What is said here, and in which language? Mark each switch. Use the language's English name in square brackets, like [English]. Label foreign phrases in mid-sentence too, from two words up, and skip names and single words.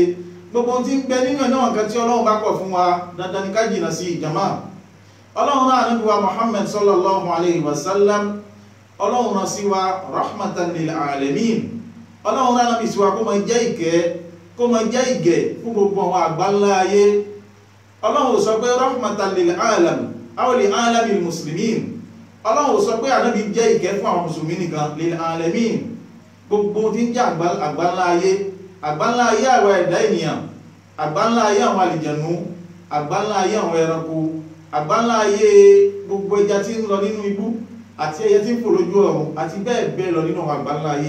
[Yoruba] Gbogbo tí ń bẹ nínú ẹ̀nà nǹkan tí Ọlọ́run bá kọ̀ fún wa, dandan ni ká jìnà sí jàmá. Ọlọ́run náà Ànábì wa Muhammad [Arabic] صلى الله عليه وسلم, [Yoruba] Ọlọ́run náà sí wa [Arabic] رحمة للعالمين. [Yoruba] Ọlọ́run náà Ànábì sí wa kó máa jẹ́ ìkẹ́, kó máa jẹ́ ìgẹ̀ fún gbogbo àwọn àgbáńlá ayé. Ọlọ́run sọ pé [Arabic] رحمة للعالم أو لعالمي المسلمين. [Yoruba] Ọlọ́run sọ pé Ànábì jẹ́ ìkẹ́ fún àwọn mùsùlùmí nìkan, [Arabic] للعالمين. [Yoruba] Gbogbo tí ń jẹ́ àgbáńlá ayé, àgbáńlá ayé àwọn ẹ̀dá ènìyàn, àgbáńlá ayé àwọn àlìjànú, àgbáńlá ayé àwọn ẹranko, àgbáńlá ayé gbogbo ẹja tí ń lọ nínú ibú àti ẹyẹ tí ń fò lójú ọ̀run àti bẹ́ẹ̀ bẹ́ẹ̀ lọ nínú àgbáńlá ayé.